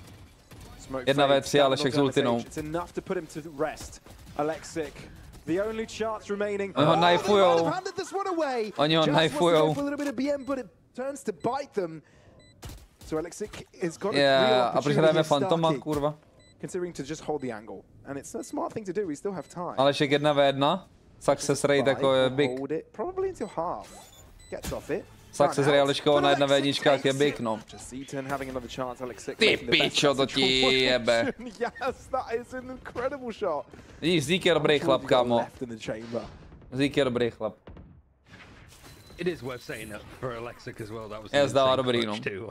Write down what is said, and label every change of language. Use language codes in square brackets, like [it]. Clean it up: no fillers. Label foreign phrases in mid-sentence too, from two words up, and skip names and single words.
[cs] 1v3, Alešek s ultinou. Oni ho knifujou. Oni ho knifujou. Yeah, a proč hrajeme Fantoma, kurva? Alešek 1v1. [en] Success rate [cs] jako je big. [en] Success rate [cs] Aleškovo na 1v1 je big, no. Ty pičo, to ti jebe. Vidíš, Zík je dobrý chlap, kámo. Zík je dobrý chlap. Je zdává dobrý, no.